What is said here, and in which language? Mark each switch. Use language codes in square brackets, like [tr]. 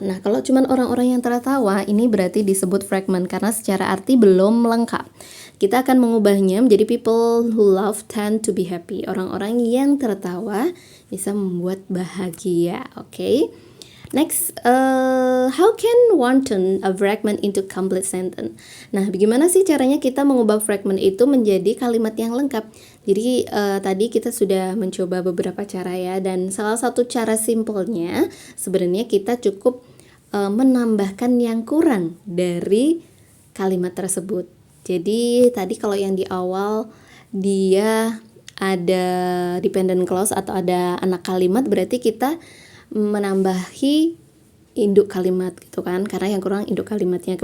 [id] Nah, kalau cuma orang-orang yang tertawa, ini berarti disebut fragment karena secara arti belum lengkap. Kita akan mengubahnya menjadi [en] people who laugh tend to be happy. [id] Orang-orang yang tertawa bisa membuat bahagia. Oke. [en] Next, how can one turn a fragment into complete sentence? [id] Nah, bagaimana sih caranya kita mengubah fragment itu menjadi kalimat yang lengkap? Jadi tadi kita sudah mencoba beberapa cara ya, dan salah satu cara simpelnya sebenarnya kita cukup menambahkan yang kurang dari kalimat tersebut. Jadi tadi kalau yang di awal dia ada dependent clause atau ada anak kalimat, berarti kita menambahi induk kalimat gitu kan, karena yang kurang induk kalimatnya.